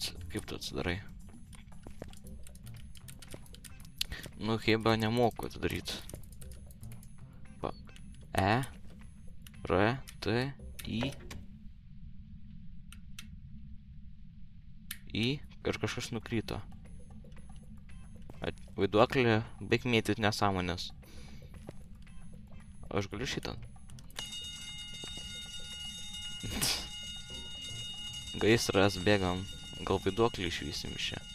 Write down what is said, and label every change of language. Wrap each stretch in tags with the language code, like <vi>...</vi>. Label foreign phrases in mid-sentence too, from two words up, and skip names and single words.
<lt>Kaip tu atsidarai? Nu, Heba nemoku atidaryti. Va. E. R. T. I. I. Ir kažkas nukryto. Vaiduoklė, baig mėtyt nesąmonės. O aš galiu šitą? Gaisras, bėgam. Gal vaiduoklį išvysim iš čia.</lt>